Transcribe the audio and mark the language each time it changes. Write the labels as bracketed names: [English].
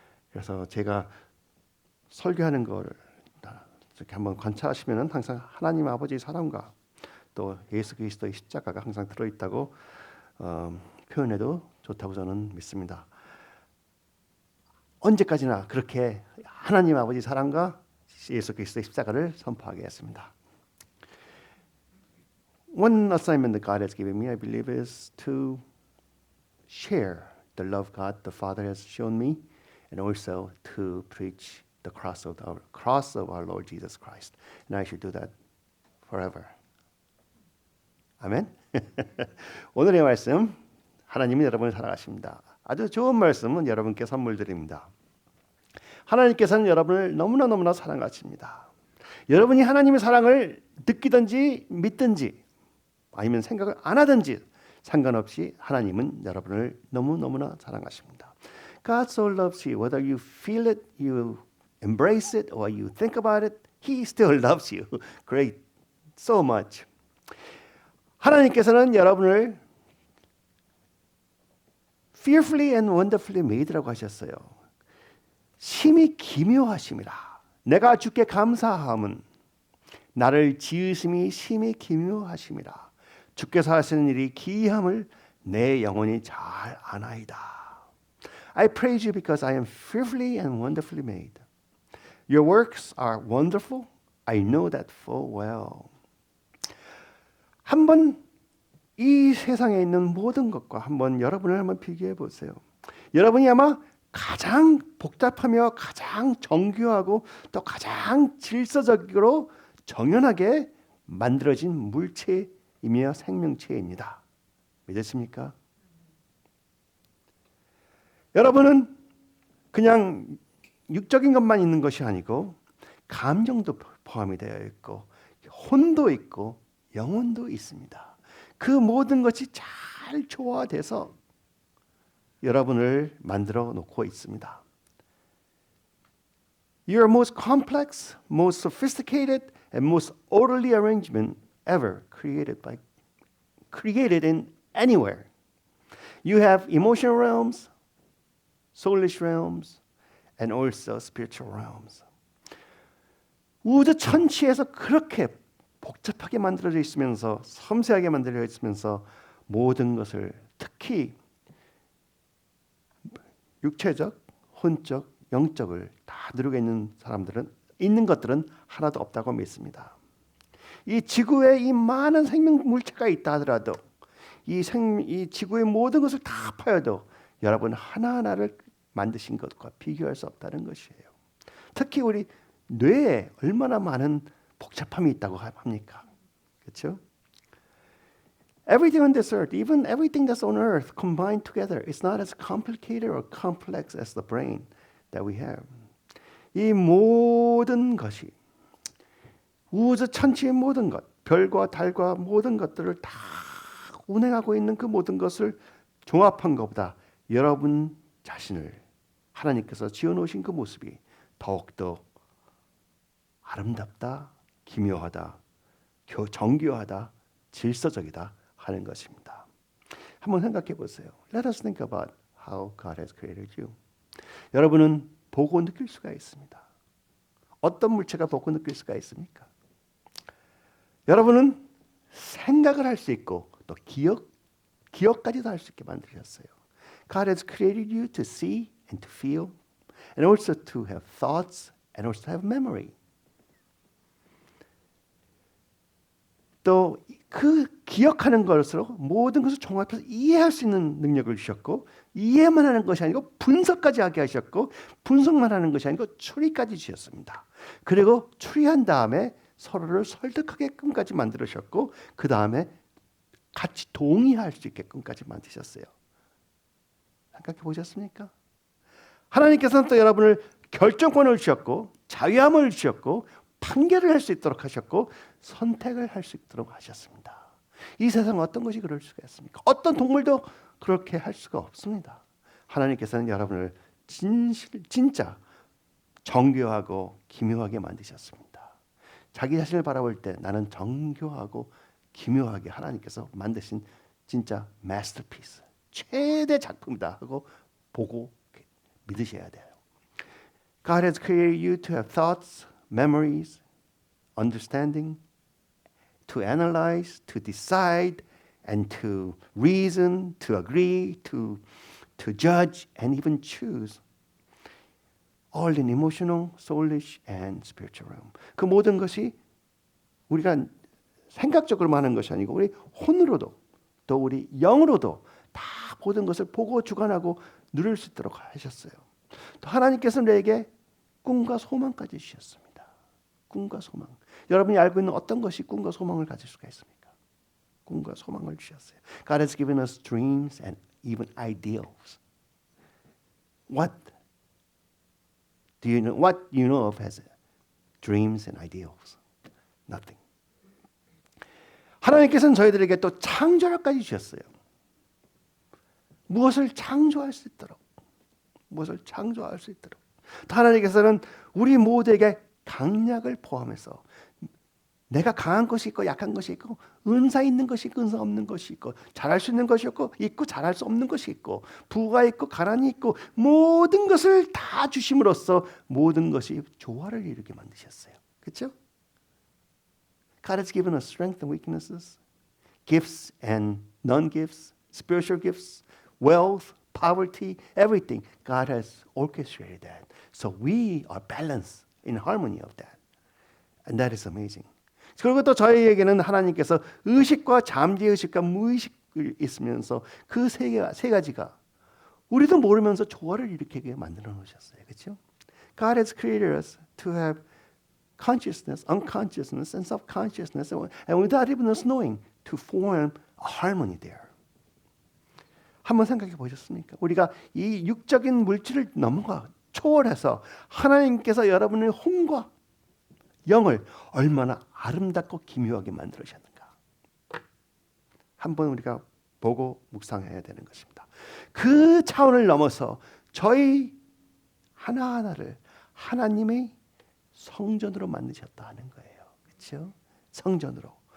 [Korean] 그래서 제가 설교하는 거를 이렇게 한번 관찰하시면 항상 하나님 아버지의 사랑과 또 예수 그리스도의 십자가가 항상 들어있다고 표현해도 좋다고 저는 믿습니다. 언제까지나 그렇게 하나님 아버지 사랑과 예수 그리스도의 십자가를 선포하겠습니다. [English] One assignment that God has given me, I believe, is to share the love God the Father has shown me, and also to preach the cross of our Lord Jesus Christ. And I should do that forever. [Korean] 아멘. 오늘의 말씀, 하나님이 여러분을 사랑하십니다. 아주 좋은 말씀은 여러분께 선물 드립니다. 하나님께서는 여러분을 너무나 사랑하십니다. 여러분이 하나님의 사랑을 느끼든지 믿든지 아니면 생각을 안 하든지 상관없이 하나님은 여러분을 너무나 사랑하십니다. [English] God so loves you. Whether you feel it, you embrace it, or you think about it, He still loves you. Great, so much. [Korean] 하나님께서는 여러분을 [English] fearfully and wonderfully made [Korean] 라고 하셨어요. 심히 기묘하심이라. 내가 주께 감사함은 나를 지으심이 심히 기묘하심이라. 주께서 하시는 일이 기이함을 내 영혼이 잘 아나이다. [English] I praise you because I am fearfully and wonderfully made. Your works are wonderful. I know that full well. [Korean] 한번 이 세상에 있는 모든 것과 한번 여러분을 한번 비교해 보세요. 여러분이 아마 가장 복잡하며 가장 정교하고 또 가장 질서적으로 정연하게 만들어진 물체이며 생명체입니다. 믿으십니까? 여러분은 그냥 육적인 것만 있는 것이 아니고 감정도 포함이 되어 있고 혼도 있고 영혼도 있습니다. 그 모든 것이 잘 조화돼서 여러분을 만들어 놓고 있습니다. [English] Your most complex, most sophisticated, and most orderly arrangement ever created in anywhere. You have emotional realms, soulish realms, and also spiritual realms. [Korean] 우주 천지에서 그렇게 복잡하게 만들어져 있으면서 섬세하게 만들어져 있으면서 모든 것을 특히 육체적, 혼적, 영적을 다 누리고 있는 것들은 하나도 없다고 믿습니다. 이 지구에 이 많은 생명 물체가 있다 하더라도 이 지구의 모든 것을 다 파여도 여러분 하나하나를 만드신 것과 비교할 수 없다는 것이에요. 특히 우리 뇌에 얼마나 많은 복잡함이 있다고 합니까? 그렇죠? [English] Everything on this earth, even everything that's on earth combined together, is not as complicated or complex as the brain that we have. [Korean] 이 모든 것이 우주 천지의 모든 것, 별과 달과 모든 것들을 다 운행하고 있는 그 모든 것을 종합한 것보다 여러분 자신을 하나님께서 지어놓으신 그 모습이 더욱더 아름답다, 기묘하다, 정교하다, 질서적이다 하는 것입니다. 한번 생각해 보세요. [English] Let us think about how God has created you. [Korean] 여러분은 보고 느낄 수가 있습니다. 어떤 물체가 보고 느낄 수가 있습니까? 여러분은 생각을 할 수 있고 또 기억까지도 할 수 있게 만드셨어요. [English] God has created you to see and to feel and also to have thoughts and also to have memory. [Korean] 또 그 기억하는 것으로 모든 것을 종합해서 이해할 수 있는 능력을 주셨고 이해만 하는 것이 아니고 분석까지 하게 하셨고 분석만 하는 것이 아니고 추리까지 주셨습니다. 그리고 추리한 다음에 서로를 설득하게끔까지 만들으셨고 그 다음에 같이 동의할 수 있게끔까지 만드셨어요. 생각해 보셨습니까? 하나님께서는 또 여러분을 결정권을 주셨고 자유함을 주셨고 판결을 할 수 있도록 하셨고 선택을 할 수 있도록 하셨습니다. 이 세상 어떤 것이 그럴 수가 있습니까? 어떤 동물도 그렇게 할 수가 없습니다. 하나님께서는 여러분을 진짜 정교하고 기묘하게 만드셨습니다. 자기 자신을 바라볼 때 나는 정교하고 기묘하게 하나님께서 만드신 진짜 마스터피스, 최대 작품이다 하고 보고 믿으셔야 돼요. [English] God has created you to have thoughts, memories, understanding, to analyze, to decide, and to reason, to agree, to judge, and even choose. All in emotional, soulish, and spiritual realm. [Korean] 그 모든 것이 우리가 생각적으로만 하는 것이 아니고 우리 혼으로도 또 우리 영으로도 다 모든 것을 보고 주관하고 누릴 수 있도록 하셨어요. 또 하나님께서 우리에게 꿈과 소망까지 주셨습니다. 꿈과 소망. 여러분이 알고 있는 어떤 것이 꿈과 소망을 가질 수가 있습니까? 꿈과 소망을 주셨어요. [English] God has given us dreams and even ideals. What do you know? What you know of as dreams and ideals? Nothing. [Korean] 하나님께서는 저희들에게 또 창조력까지 주셨어요. 무엇을 창조할 수 있도록. 무엇을 창조할 수 있도록. 하나님께서는 우리 모두에게 강약을 포함해서 내가 강한 것이 있고 약한 것이 있고 은사 있는 것이 있고 은사 없는 것이 있고 잘할 수 있는 것이 있고 잘할 수 없는 것이 있고 부가 있고 가난이 있고 모든 것을 다 주심으로써 모든 것이 조화를 이루게 만드셨어요. 그렇죠? [English] God has given us strength and weaknesses, gifts and non-gifts, spiritual gifts, wealth, poverty, everything. God has orchestrated that. So we are balanced in harmony of that. And that is amazing. [Korean] 그리고 또 저희에게는 하나님께서 의식과 잠재의식과 무의식이 있으면서 그 세 가지가 우리도 모르면서 조화를 일으키게 만들어 놓으셨어요. 그렇죠? [English] God has created us to have consciousness, unconsciousness, and self-consciousness, and without even us knowing, to form a harmony there. [Korean] 한번 생각해 보셨습니까? 우리가 이 육적인 물질을 넘어가 초월해서 하나님께서 여러분의 혼과 영을 얼마나 아름답고 기묘하게 만들으셨는가. 한번 우리가 보고 묵상해야 되는 것입니다. 그 차원을 넘어서 저희 하나하나를 하나님의 성전으로 만드셨다는 거예요. 그렇죠? 성전으로.